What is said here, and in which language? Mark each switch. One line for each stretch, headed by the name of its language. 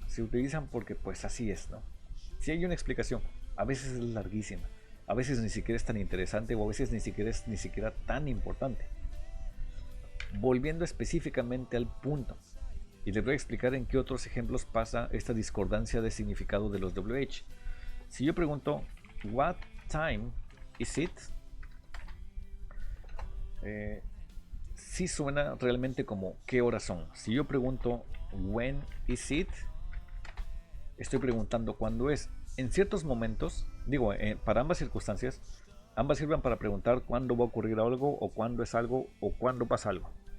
Spanish: Se utilizan porque pues así es, ¿no? Si hay una explicación, a veces es larguísima, a veces ni siquiera es tan interesante, o a veces ni siquiera es tan importante. Volviendo específicamente al punto, y les voy a explicar en qué otros ejemplos pasa esta discordancia de significado de los WH. Si yo pregunto,
English: what time is it?
Spanish: Sí suena realmente como ¿qué horas son? Si yo pregunto,
English: when is it?
Spanish: Estoy preguntando cuándo es. En ciertos momentos, digo, para ambas circunstancias, ambas sirven para preguntar cuándo va a ocurrir algo, o cuándo es algo, o cuándo pasa algo.